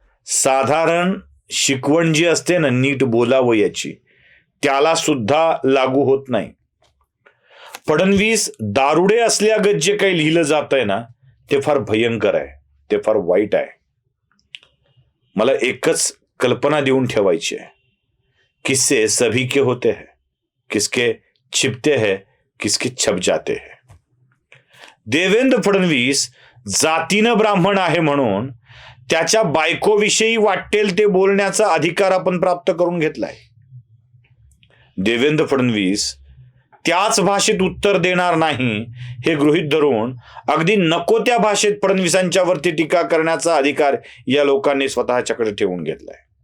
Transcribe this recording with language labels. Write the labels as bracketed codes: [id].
[mr] साधारण शिकवण जी असते ना नीट बोलावं याची, त्याला सुद्धा लागू होत नाही. फडणवीस दारुडे असल्यागत जे काही लिहिलं जात आहे ना ते फार भयंकर आहे, ते फार वाईट आहे. मला एकच कल्पना देऊन ठेवायची आहे. [hi] किस्से सभी के होते हैं, किसके छिपते हैं, किसके छप जाते हैं. [mr] देवेंद्र फडणवीस जातीनं ब्राह्मण आहे म्हणून त्याच्या बायकोविषयी वाटेल ते बोलण्याचा अधिकार आपण प्राप्त करून घेतलाय. देवेंद्र फडणवीस त्याच भाषेत उत्तर देणार नाही हे गृहीत धरून अगदी नको त्या भाषेत फडणवीसांच्या वरती टीका करण्याचा अधिकार या लोकांनी स्वतःच्याकडे ठेवून घेतलाय.